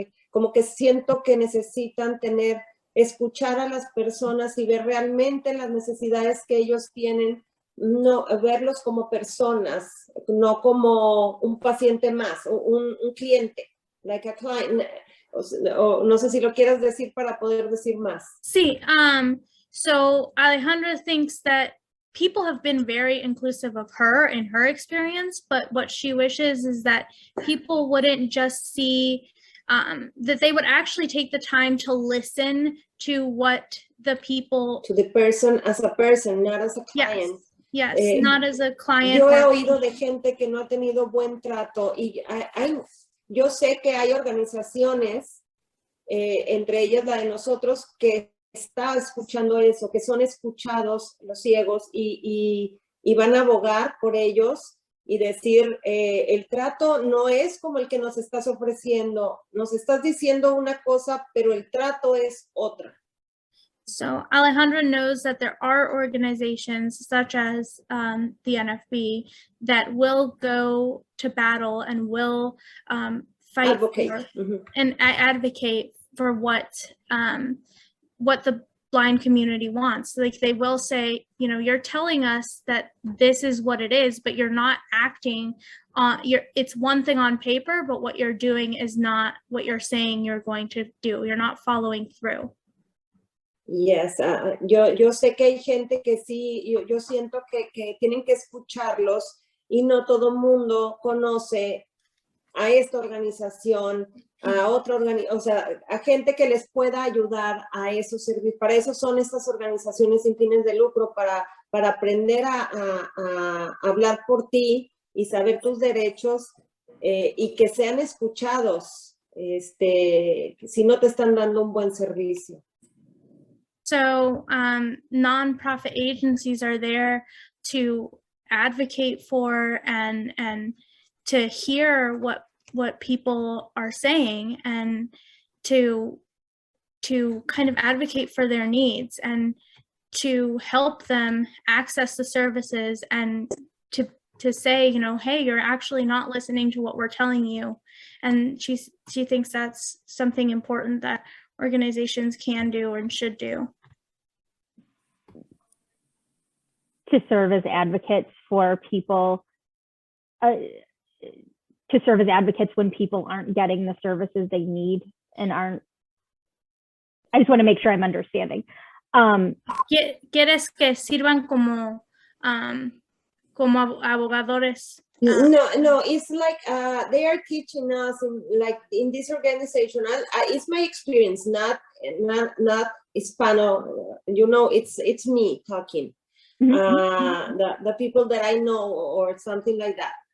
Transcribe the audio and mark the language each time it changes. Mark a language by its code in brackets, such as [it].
[es] Como que siento que necesitan escuchar a las personas y ver realmente las necesidades que ellos tienen, no verlos como personas, no como un paciente más, un cliente, [en] like a client. [es] O no sé si lo quieras decir para poder decir más. [en] Sí, so Alejandra thinks that people have been very inclusive of her in her experience, but what she wishes is that people wouldn't just see, that they would actually take the time to listen to what the people... To the person as a person, not as a client. Yes, not as a client. [es] Yo he oído de gente que no ha tenido buen trato y yo sé que hay organizaciones, entre ellas la de nosotros, que está escuchando eso, que son escuchados los ciegos y van a abogar por ellos y decir, el trato no es como el que nos estás ofreciendo, nos estás diciendo una cosa, pero el trato es otra. [en] So Alejandra knows that there are organizations such as the NFB that will go to battle and will fight Advocate. for, and advocate for what the blind community wants. Like they will say, you know, you're telling us that this is what it is, but you're not acting on it's one thing on paper, but what you're doing is not what you're saying you're going to do. You're not following through. [es] Yes, yo sé que hay gente que sí, yo siento que tienen que escucharlos y no todo el mundo conoce a esta organización, a otra organización, o sea, a gente que les pueda ayudar a esos servicios. Para eso son estas organizaciones sin fines de lucro, para aprender a hablar por ti y saber tus derechos y que sean escuchados si no te están dando un buen servicio. [en] So nonprofit agencies are there to advocate for and to hear what people are saying and to kind of advocate for their needs and to help them access the services and to say, you know, hey, you're actually not listening to what we're telling you. And she thinks that's something important that organizations can do and should do. To serve as advocates for people, to serve as advocates when people aren't getting the services they need and aren't. I just want to make sure I'm understanding. [es] ¿Quieres que sirvan como abogadores? [en] No, it's like they are teaching us in this organization. It's my experience, not Hispano. You know, it's me talking. The people that I know or something like that.